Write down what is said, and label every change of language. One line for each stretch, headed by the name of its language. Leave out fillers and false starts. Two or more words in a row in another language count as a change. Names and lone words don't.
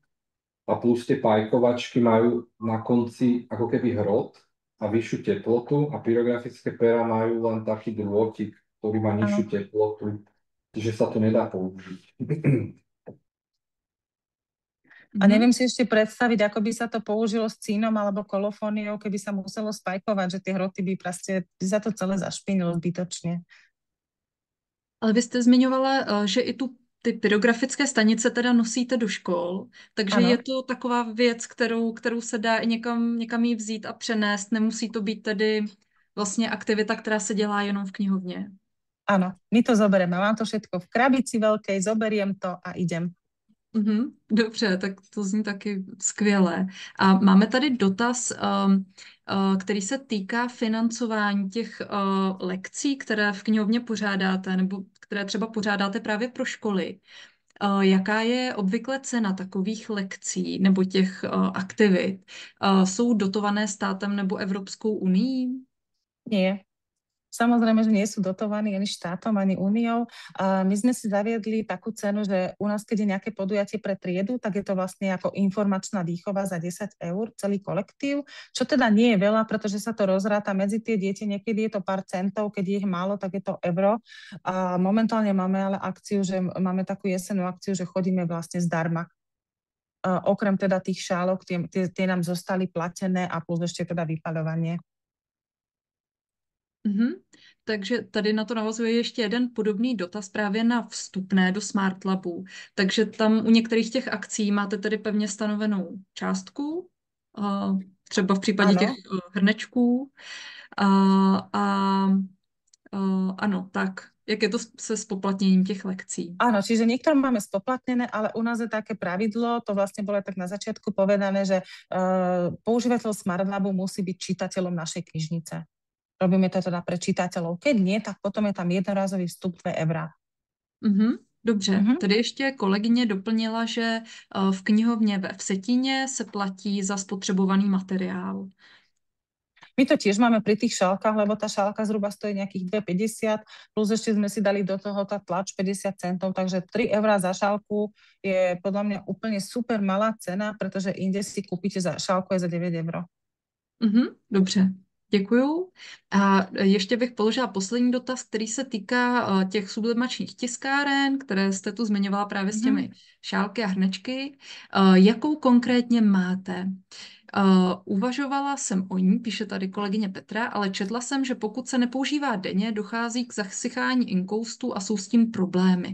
Slovak: A plus tie pajkovačky majú na konci ako keby hrot a vyššiu teplotu a pyrografické pera majú len taký drôtik, ktorý má nižšiu teplotu, čiže sa to nedá použiť. A neviem si ešte predstaviť, ako by sa to použilo s cínom alebo kolofóniou, keby sa muselo spajkovať, že tie hroty by za to celé zašpinilo zbytočne.
Czech: Ale vy jste zmiňovala, že i ty pyrografické stanice teda nosíte do škol, takže ano. Je to taková věc, kterou se dá i někam jí vzít a přenést. Nemusí to být tedy vlastně aktivita, která se dělá jenom v knihovně.
Slovak: Áno, my to zoberieme. Mám to všetko v krabici veľkej, zoberiem to a idem.
Czech: Dobře, tak to zní taky skvěle. A máme tady dotaz, který se týká financování těch lekcí, které v knihovně pořádáte, nebo které třeba pořádáte právě pro školy. Jaká je obvykle cena takových lekcí nebo těch aktivit? Jsou dotované státem nebo Evropskou unií?
Slovak: Nie. Samozrejme, že nie sú dotovaní ani štátom, ani úniou. My sme si zaviedli takú cenu, že u nás, keď je nejaké podujatie pre triedu, tak je to vlastne ako informačná výchova za 10 eur, celý kolektív, čo teda nie je veľa, pretože sa to rozráta medzi tie deti. Niekedy je to pár centov, keď je ich málo, tak je to euro. A momentálne máme ale akciu, že máme takú jesennú akciu, že chodíme vlastne zdarma. Okrem teda tých šálok, tie nám zostali platené a plus ešte teda vypaľovanie.
Czech: Takže tady na to navazuje ještě jeden podobný dotaz právě na vstupné do Smart Labu. Takže tam u některých těch akcí máte tedy pevně stanovenou částku, třeba v případě těch hrnečků. Ano, tak. Jak je to se spoplatněním těch lekcí?
Slovak: Áno, čiže niektoré máme spoplatnené, ale u nás je také pravidlo, to vlastne bolo tak na začiatku povedané, že používateľ Smart Labu musí byť čitateľom našej knižnice. Robíme to teda pre čitateľov. Keď nie, tak potom je tam jednorázový vstup 2 €.
Czech: Dobře. Tady ještě kolegyně doplnila, že v knihovně ve Vsetíně se platí za spotřebovaný materiál.
Slovak: My to tiež máme pri tých šálkach, lebo tá šálka zhruba stojí nejakých 2,50, plus ešte sme si dali do toho tá tlač 50 centov, takže 3 € za šálku je podľa mňa úplne super malá cena, pretože inde si kúpite za šálku aj za 9 €.
Czech: Dobře. Děkuju. A ještě bych položila poslední dotaz, který se týká těch sublimačních tiskáren, které jste tu zmiňovala právě s těmi šálky a hrnečky. Jakou konkrétně máte? Uvažovala jsem o ní, píše tady kolegyně Petra, ale četla jsem, že pokud se nepoužívá denně, dochází k zasychání inkoustu a jsou s tím problémy.